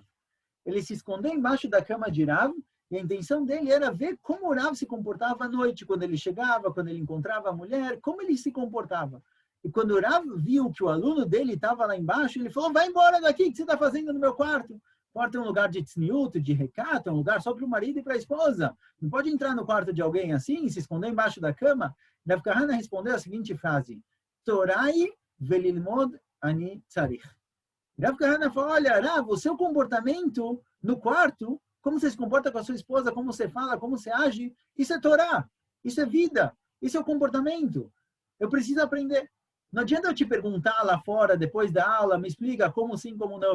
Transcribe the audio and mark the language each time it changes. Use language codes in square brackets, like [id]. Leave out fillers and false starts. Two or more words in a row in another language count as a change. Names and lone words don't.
[pt] Ele se escondeu embaixo da cama de Rav e a intenção dele era ver como o Rav se comportava à noite, quando ele chegava, quando ele encontrava a mulher, como ele se comportava. E quando o Rav viu que o aluno dele estava lá embaixo, ele falou: vai embora daqui, o que você está fazendo no meu quarto? O quarto é um lugar de tzniut, de recato, é um lugar só para o marido e para a esposa. Não pode entrar no quarto de alguém assim, se esconder embaixo da cama. Rav Kahana respondeu a seguinte frase: [he] תורה היא וללמוד אני צריך. [pt] Rav Kahana falou: olha, Rav, o seu comportamento no quarto, como você se comporta com a sua esposa, como você fala, como você age, isso é Torá, isso é vida, isso é o comportamento. Eu preciso aprender. Não adianta eu te perguntar lá fora, depois da aula, me explica como sim, como não.